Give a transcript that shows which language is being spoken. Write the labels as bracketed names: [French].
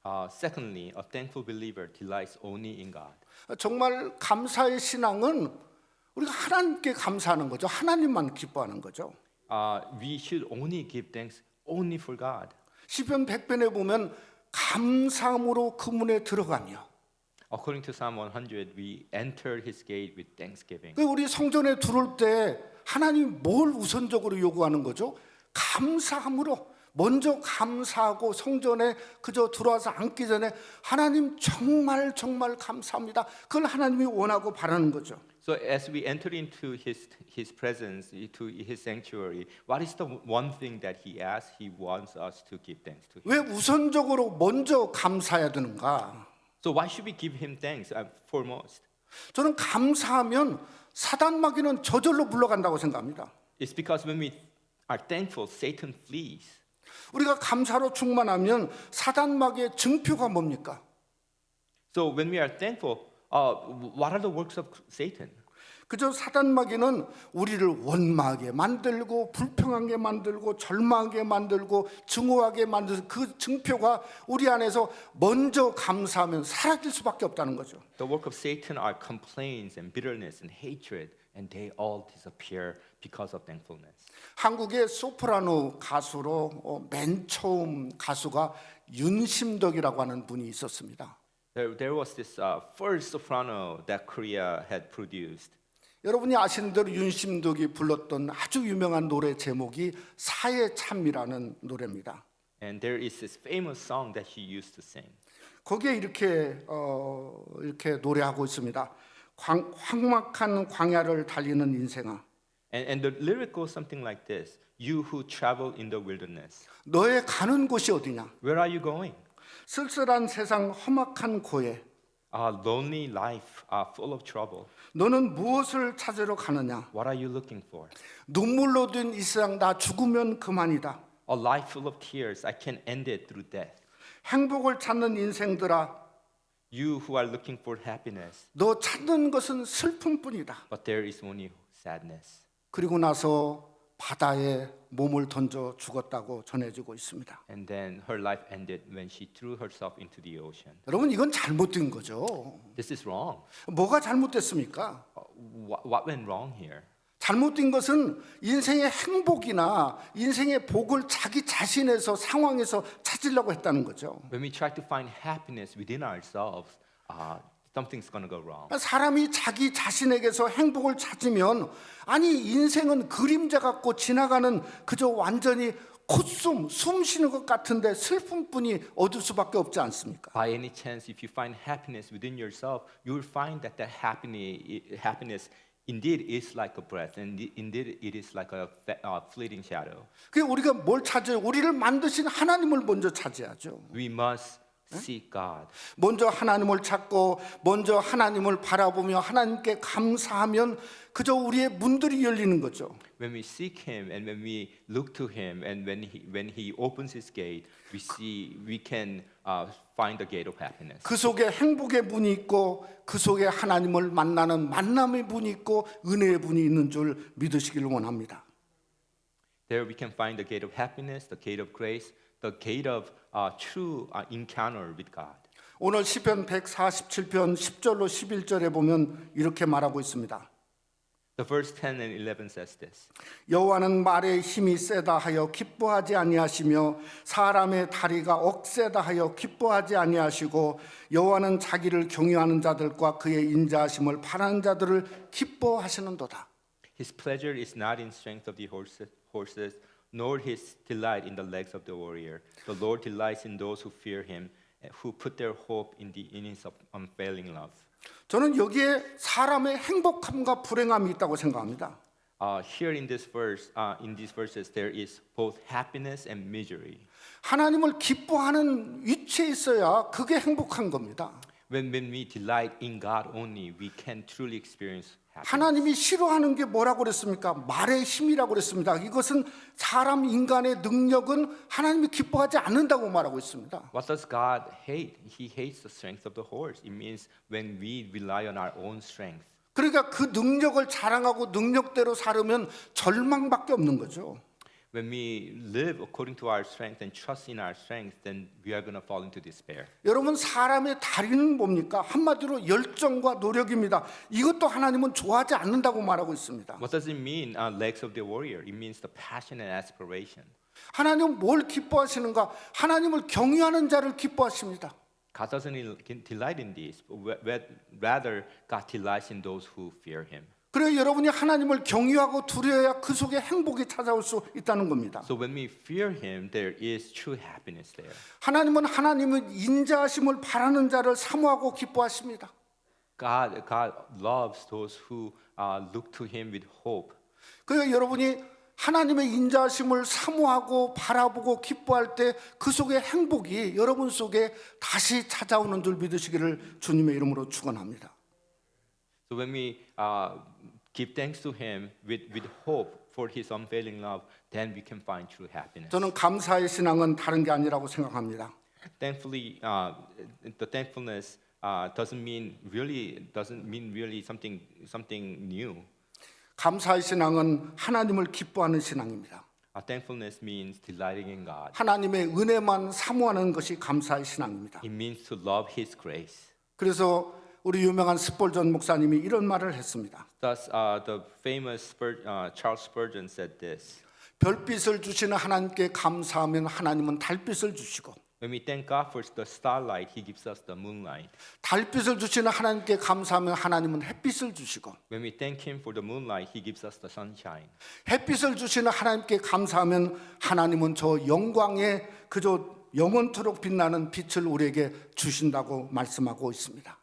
[English] Secondly, a thankful believer delights only in God. [Korean] 정말 감사의 신앙은 우리가 하나님께 감사하는 거죠. 하나님만 기뻐하는 거죠. [English] We should only give thanks only for God. [Korean] 시편 100편에 보면 감사함으로 그 문에 들어가며 [English] According to Psalm 100, we enter His gate with thanksgiving. [Korean] 우리 성전에 들어올 때 하나님이 뭘 우선적으로 요구하는 거죠? 감사함으로 먼저 감사하고 성전에 그저 들어와서 앉기 전에 하나님 정말 감사합니다. 그걸 하나님이 원하고 바라는 거죠. [English] So as we enter into His presence, to His sanctuary, what is the one thing that He asks? He wants us to give thanks to Him. [Korean] 왜 우선적으로 먼저 감사해야 되는가? [English] So why should we give Him thanks foremost? [Korean] 저는 감사하면 사단 마귀는 저절로 물러간다고 생각합니다. [English] It's because when we are thankful, Satan flees. [Korean] 우리가 감사로 충만하면 사단 마귀의 증표가 뭡니까? [English] So when we are thankful, what are the works of Satan? [Korean] 그저 사단 마귀는 우리를 원망하게 만들고 불평하게 만들고 절망하게 만들고 증오하게 만드는 그 증표가 우리 안에서 먼저 감사하면 사라질 수밖에 없다는 거죠. [English] The work of Satan are complaints and bitterness and hatred, and they all disappear because of thankfulness. [Korean] 한국의 소프라노 가수로 맨 처음 가수가 윤심덕이라고 하는 분이 있었습니다. [English] There was this first soprano that Korea had produced. [Korean] 여러분이 아시는 대로 윤심덕이 불렀던 아주 유명한 노래 제목이 사의 참이라는 노래입니다. [English] And there is this famous song that he used to sing. [Korean] 거기에 이렇게 노래하고 있습니다. 황막한 광야를 달리는 인생아, [English] And the lyric goes something like this: You who travel in the wilderness, [Korean] 너의 가는 곳이 어디냐? [English] where are you going? [Korean] 쓸쓸한 세상 험악한 고에 [English] A lonely life, full of trouble. [Korean] 너는 무엇을 찾으러 가느냐? [English] What are you looking for? [Korean] 눈물로 된 이 세상 나 죽으면 그만이다. [English] A life full of tears, I can end it through death. [Korean] 행복을 찾는 인생들아, [English] You who are looking for happiness, [Korean] 너 찾는 것은 슬픔뿐이다. [English] but there is only sadness. [Korean] 그리고 나서 바다에 몸을 던져 죽었다고 전해지고 있습니다. [English] And then her life ended when she threw herself into the ocean. [Korean] 여러분 이건 잘못된 거죠. [English] This is wrong. [Korean] 뭐가 잘못됐습니까? [English] What went wrong here? [Korean] 잘못된 것은 인생의 행복이나 인생의 복을 자기 자신에서 상황에서 찾으려고 했다는 거죠. [English] When we try to find happiness within ourselves, something's going to go wrong. [Korean] 사람이 자기 자신에게서 행복을 찾으면 아니 인생은 그림자 같고 지나가는 그저 완전히 콧숨, 숨 쉬는 것 같은데 슬픔뿐이 얻을 수밖에 없지 않습니까? [English] By any chance, if you find happiness within yourself, you will find that happiness indeed is like a breath, and indeed it is like a fleeting shadow. [Korean] 그 우리가 뭘 찾아요? 우리를 만드신 하나님을 먼저 찾아야죠. [English] We must seek God. [Korean] 먼저 하나님을 찾고 먼저 하나님을 바라보며 하나님께 감사하면 그저 우리의 문들이 열리는 거죠. [English] When we seek Him and when we look to Him and when He opens His gate, we can find the gate of happiness. [Korean] 그 속에 행복의 문이 있고 그 속에 하나님을 만나는 만남의 문이 있고 은혜의 문이 있는 줄 믿으시기를 원합니다. [English] There we can find the gate of happiness, the gate of grace, the gate of true encounter with God. [Korean] 오늘 시편 147편 10절로 11절에 보면 이렇게 말하고 있습니다. [English] The verse 10 and 11 says this. [Korean] 여호와는 말에 힘이 세다 하여 기뻐하지 아니하시며 사람의 다리가 억세다 하여 기뻐하지 아니하시고 여호와는 자기를 경외하는 자들과 그의 인자하심을 바라는 자들을 기뻐하시는도다. [English] His pleasure is not in strength of the horses, nor his delight in the legs of the warrior. The Lord delights in those who fear him, who put their hope in his unfailing love. [Korean] 저는 여기에 사람의 행복함과 불행함이 있다고 생각합니다. [English] Here in this verse, in these verses, there is both happiness and misery. [Korean] 하나님을 기뻐하는 위치에 있어야 그게 행복한 겁니다. [English] When we delight in God only, we can truly experience happiness. [Korean] 하나님이 싫어하는 게 뭐라고 그랬습니까? 말의 힘이라고 그랬습니다. 이것은 사람 인간의 능력은 하나님이 기뻐하지 않는다고 말하고 있습니다. [English] What does God hate? He hates the strength of the horse. It means when we rely on our own strength. [Korean] 그러니까 그 능력을 자랑하고 능력대로 살으면 절망밖에 없는 거죠. [English] When we live according to our strength and trust in our strength, then we are going to fall into despair. [Korean] 여러분 사람의 다리는 뭡니까? 한마디로 열정과 노력입니다. 이것도 하나님은 좋아하지 않는다고 말하고 있습니다. [English] What does it mean, legs of the warrior? It means the passion and aspiration. [Korean] 하나님은 뭘 기뻐하시는가? 하나님을 경외하는 자를 기뻐하십니다. [English] God doesn't delight in this, but rather God delights in those who fear Him. [Korean] 그래서 여러분이 하나님을 경외하고 두려워야 그 속에 행복이 찾아올 수 있다는 겁니다. [English] So when we fear Him, there is true happiness there. [Korean] 하나님은 하나님의 인자하심을 바라는 자를 사모하고 기뻐하십니다. [English] God loves those who look to Him with hope. [Korean] 그러니까 여러분이 하나님의 인자하심을 사모하고 바라보고 기뻐할 때 그 속에 행복이 여러분 속에 다시 찾아오는 줄 믿으시기를 주님의 이름으로 축원합니다. [English] So when we give thanks to Him with hope for His unfailing love, then we can find true happiness. [Korean] 저는 감사의 신앙은 다른 게 아니라고 생각합니다. [English] Thankfully, the thankfulness doesn't mean really something new. [Korean] 감사의 신앙은 하나님을 기뻐하는 신앙입니다. [English] Thankfulness means delighting in God. [Korean] 하나님의 은혜만 사모하는 것이 감사의 신앙입니다. [English] It means to love His grace. [Korean] 그래서 우리 유명한 스폴전 목사님이 이런 말을 했습니다. [English] Thus, the famous Charles Spurgeon said this: [Korean] 별빛을 주시는 하나님께 감사하면 하나님은 달빛을 주시고 [English] When we thank God for the starlight, He gives us the moonlight. [Korean] 달빛을 주시는 하나님께 감사하면 하나님은 햇빛을 주시고, [English] When we thank Him for the moonlight, He gives us the sunshine. [Korean] 햇빛을 주시는 하나님께 감사하면 하나님은 저 영광에 그저 영원토록 빛나는 빛을 우리에게 주신다고 말씀하고 있습니다.